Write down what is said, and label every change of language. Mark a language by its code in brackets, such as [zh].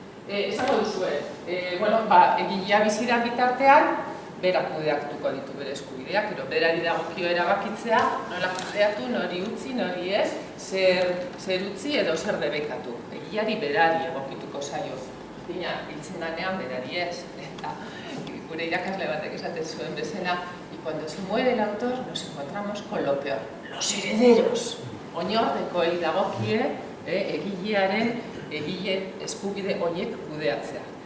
[eu] Esango duzue, egilea biziran bitartean, berak kudeatuko ditu bere eskubideak, berari dagokio erabakitzea, nola kudeatu, nori utzi, nori ez, zer utzi edo zer debekatu. Egileari berari egokituko zaio. Dina, hiltzen danean berari ez. Eta gure irakasle batek esaten zuen bezala, [es] y cuando se muere el autor, nos encontramos con lo peor, los herederos. [eu] Oinordeko dagokie egilearen egile eskubide horiek kudeatzea.